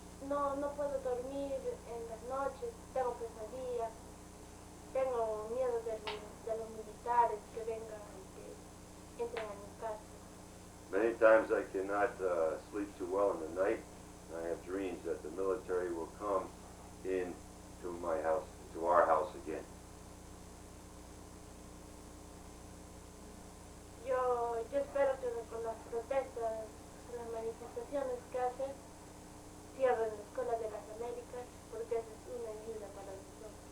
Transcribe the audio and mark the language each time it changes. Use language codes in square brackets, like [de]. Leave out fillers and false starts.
[es] No puedo dormir en las noches, tengo pesadillas, tengo miedo de los militares que vengan y que entren a mi casa. [en] Many times I cannot sleep too well in the night. I have dreams that the military will come into my house, to our house again. [es] Yo espero que con las protestas, las manifestaciones que hacen, cierren la Escuela de las Américas, porque esa es una ayuda para nosotros.